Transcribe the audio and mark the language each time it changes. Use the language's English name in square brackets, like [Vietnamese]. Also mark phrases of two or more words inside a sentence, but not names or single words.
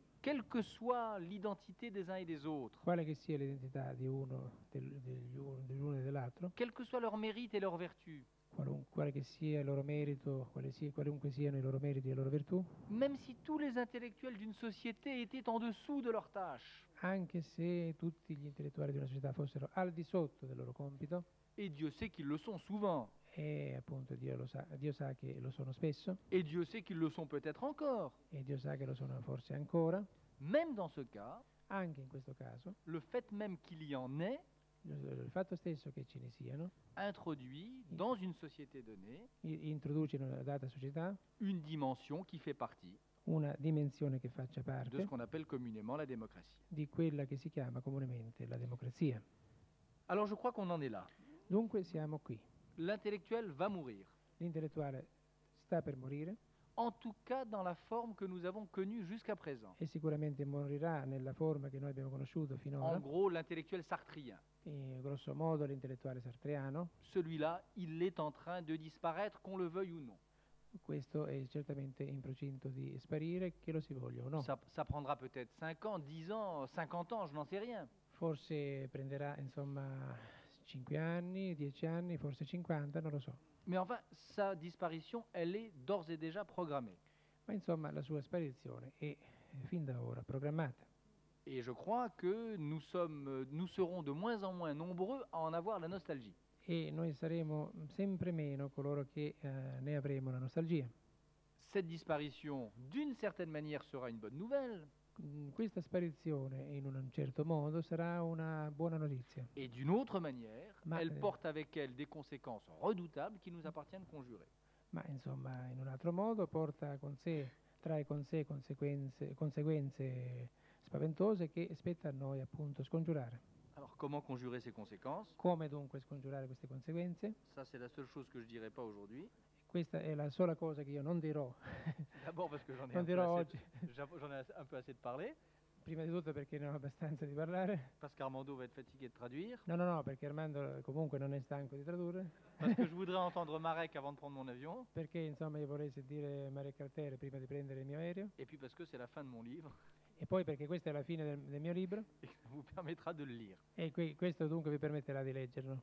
[French] quelle que soit l'identité des uns et des autres, [Italian] quale che sia l'identità di dell'uno e dell'altro, [French] quel que soit leur mérite et leur vertu, [Italian] quale che sia il loro merito, qualunque siano i loro meriti e le loro virtù, [French] même si tous les intellectuels d'une société étaient en dessous de leurs tâches, [Italian] anche se tutti gli intellettuali di una società fossero al di sotto del loro compito, [French] et Dieu sait qu'ils le sont souvent, [Italian] e appunto Dio sa che lo sono spesso, [French] et Dieu sait qu'ils le sont peut-être encore, [Italian] e Dio sa che lo sono forse ancora, [French] même dans ce cas, [Italian] anche in questo caso, [French] le fait même qu'il y en ait [Italian] il fatto stesso che ce ne siano [French] introduit dans une société donnée [Italian] introduce in una data società [French] une dimension qui fait partie [Italian] una dimensione che faccia [French] de [Italian] parte [French] ce qu'on appelle communément la démocratie. [Italian] di quella che si chiama comunemente la democrazia. [French] Alors je crois qu'on en est là. [Italian] Dunque siamo qui. [French] L'intellectuel va mourir, [Italian] L'intellettuale sta per morire [French] en tout cas dans la forme que nous avons connue jusqu'à présent. [Italian] e sicuramente morirà nella forma che noi abbiamo conosciuto finora. [French] En gros, l'intellectuel sartrien. [Italian] E, grosso modo l'intellettuale sartriano, [French] Celui-là, il est en train de disparaître, qu'on le veuille ou non. [Italian] questo è certamente in procinto di sparire, che lo si voglia o no. [French] Ça prendra peut-être 5 ans, 10 ans, 50 ans, je n'en sais rien. [Italian] Forse prenderà insomma 5 anni, 10 anni, forse 50, non lo so. [French] Mais enfin, sa disparition, elle est d'ores et déjà programmée. [Italian] Ma insomma la sua sparizione è fin da ora programmata. [French] Et je crois que nous serons de moins en moins nombreux à en avoir la nostalgie. [Italian] E noi saremo sempre meno coloro che ne avremo la nostalgia. [French] Cette disparition, d'une certaine manière, sera une bonne nouvelle. [Italian] Questa sparizione in un certo modo sarà una buona notizia, [French] Et d'une autre manière, [Italian] Ma- [French] elle porte avec elle des conséquences redoutables qui nous appartiennent de conjurer. [Italian] ma insomma in un altro modo trae con sé conseguenze spaventose che spetta a noi appunto scongiurare. [French] Alors comment conjurer ces conséquences? [Italian] Come dunque scongiurare queste conseguenze? [French] Ça, c'est la seule chose que je dirai pas aujourd'hui. [Italian] Questa è la sola cosa che io non dirò, [French] D'abord parce que j'en ai, [Italian] non dirò oggi, [French] j'en ai un peu assez de parler, [Italian] prima di tutto perché ne ho abbastanza di parlare. [French] parce qu'Armando va être fatigué de traduire, [Italian] No, perché Armando comunque non è stanco di tradurre, [French] parce que je voudrais entendre Marek avant de prendre mon avion, [Italian] perché insomma io vorrei sentire Maria Cartere prima di prendere il mio aereo, [French] et puis parce que c'est la fin de mon livre [Italian] e poi perché questa è la fine del mio libro, [French] et que ça vous permettra de le lire. [Italian] e questo dunque vi permetterà di leggerlo.